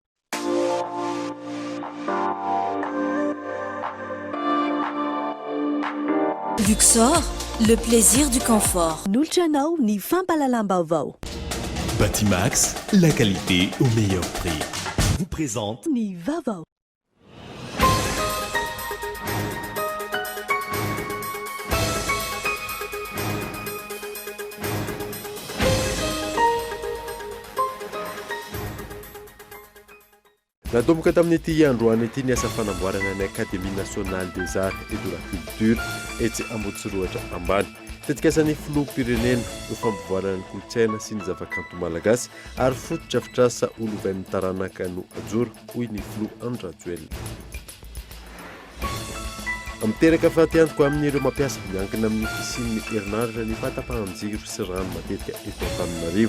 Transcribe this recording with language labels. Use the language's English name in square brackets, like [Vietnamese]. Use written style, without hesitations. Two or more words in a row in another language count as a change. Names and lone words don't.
[French] Luxor, le plaisir du confort. [Malagasy] Nulchanao ni Fampalalambavao. [French] Batimax, la qualité au meilleur prix. Vous présente [Malagasy] Nivava. Natomboka tamin'ity androany ity ny asa fanamboarana ny [French] Académie nationale des arts et de la culture [Malagasy] etsy Ambohitsiroatra ambany. Tetikasan'ny filoham-pirenena ho fampivoarana ny kolotsaina sy ny zavakanto malagasy ary foto-drafitrasa olovain'ny taranaka no ajoro hoy ny filoha Andrajoelina. Miteraka fahatihantoko amin'ireo mampiasa miankina amin'ny fisian'ny herinaratra ny fahatapahan-jiro sy rano matetika eto Antananarivo.